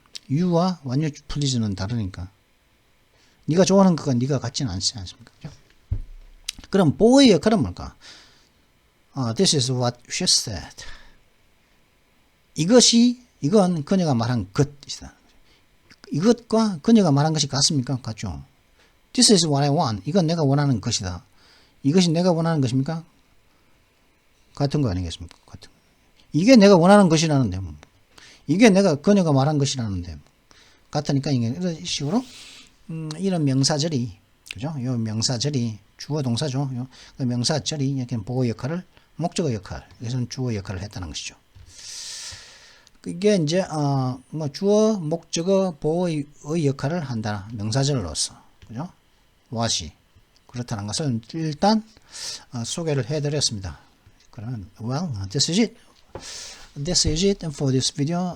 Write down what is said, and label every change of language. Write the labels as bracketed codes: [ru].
[ko] You와 [en] what you please [ko] 는 다르니까. 네가 좋아하는 것과 네가 같지는 않지 않습니까? 그죠? 그럼 boy의 역할은 뭘까? [en] This is what she said. [ko] 이건 그녀가 말한 것이다. 이것과 그녀가 말한 것이 같습니까? 같죠. [en] This is what I want. [ko] 이건 내가 원하는 것이다. 이것이 내가 원하는 것입니까? 같은 거 아니겠습니까? 같은. 이게 내가 원하는 것이라는데, 뭐. 이게 그녀가 말한 것이라는데, 같으니까 이런 식으로, 이런 명사절이, 그죠? 요 명사절이 주어 동사죠. 요 명사절이 이렇게 보호 역할을, 목적어 역할, 여기서는 주어 역할을 했다는 것이죠. 이게 이제, 뭐 주어, 목적어, 보호의 역할을 한다. 명사절로서. 그죠? what이. 그렇다는 것을 일단, 소개를 해드렸습니다. 그러면, [en] well, this is it. This is it for this video.